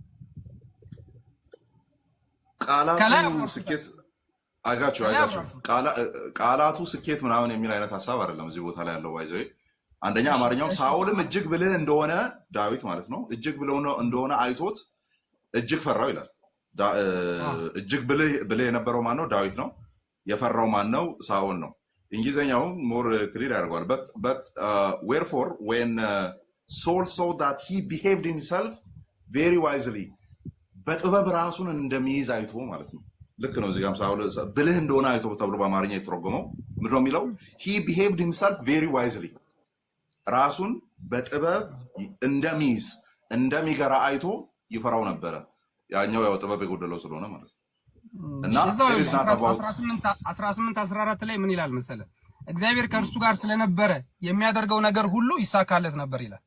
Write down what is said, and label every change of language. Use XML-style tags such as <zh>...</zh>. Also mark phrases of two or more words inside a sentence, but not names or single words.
<am>ቃላቱ ስኬት አጋችሁ ቃላቱ ስኬት ምናምን የሚል አይነት ሀሳብ አይደለም እዚህ ቦታ ላይ ያለው። ባይዘይ አንደኛ አማርኛውም ሳኦልም እጅግ ብልህ እንደሆነ ዳዊት ማለት ነው፣ እጅግ ብልህ እንደሆነ አይቶት እጅግ ፈራው ይላል። እጅግ ብልህ የነበረው ማን ነው? ዳዊት ነው። የፈራው ማን ነው? ሳኦል ነው። እንግሊዘኛው</am> <en>more clear</en> <am>ያደርገዋል።</am> <en>but wherefore when Saul saw that he behaved himself very wisely</en> <am>በጥበብ ራሱን እንደሚይዝ አይቶ ማለት ነው። ልክ ነው። እዚህ ጋርም ሳኦል ብልህ እንደሆነ አይቶ ተብሎ በአማርኛ የተረጎመው ምንድነው የሚለው?</am> <en>he behaved himself very wisely</en> <am>ራሱን በጥበብ እንደሚይዝ እንደሚገራ አይቶ ይፈራው ነበረ። ያኛው ያው ጥበብ የጎደለው ስለሆነ ማለት ነው። እና 18:14 ላይ ምን ይላል መሰለ? እግዚአብሔር ከእርሱ ጋር ስለነበረ የሚያደርገው ነገር ሁሉ ይሳካለት ነበር ይላል።</am>